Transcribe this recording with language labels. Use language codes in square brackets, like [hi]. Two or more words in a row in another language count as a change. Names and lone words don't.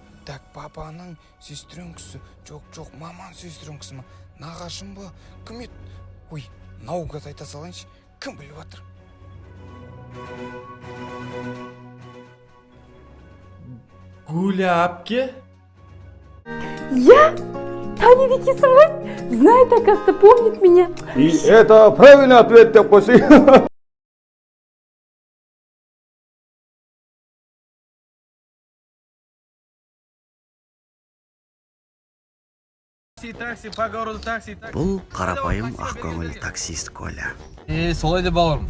[kk] Так, папаның сестренкісі. Жоқ, маманың сестренкісі ма? Нағашым ба? Кім еді? Ой, наугад айта салайыншы. Кім біліп атыр? Гуля апке? Я? Танит екесің ғой? [ru] Знает, оказывается, помнит меня. И это правильный ответ [kk] деп қойсай. [ru] Такси, по городу такси. [kk] Бұл қарапайым ақкөңіл таксист Коля. Солай деп бауырым.